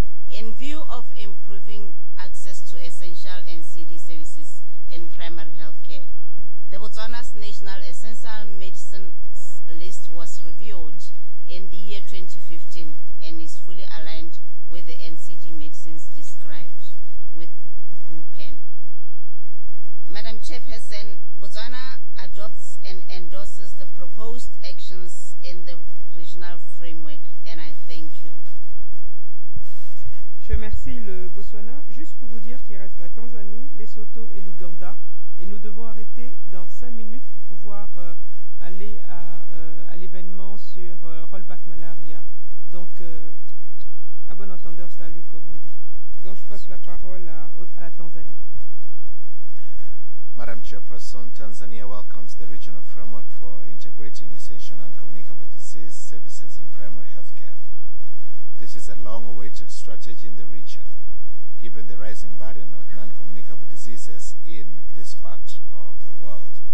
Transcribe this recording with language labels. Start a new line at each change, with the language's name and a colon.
English: In view of improving access to essential NCD services in primary healthcare, the Botswana's National Essential Medicines list was reviewed in the year 2015 and is fully aligned with the NCD medicines described with WHO PEN. Madam Chairperson, Botswana adopts and endorses the proposed actions in the regional framework, and I thank you.
French: Je remercie le Botswana. Juste pour vous dire qu'il reste la Tanzanie, Lesotho et l'Ouganda. Et nous devons arrêter dans 5 minutes pour pouvoir aller à l'événement sur rollback malaria. Donc, à bon entendeur, salut, comme on dit. Donc, je passe la parole à la Tanzanie.
English: Madam Chairperson, Tanzania welcomes the regional framework for integrating essential non-communicable disease services in primary health care. This is a long-awaited strategy in the region, given the rising burden of non-communicable diseases in this part of the world.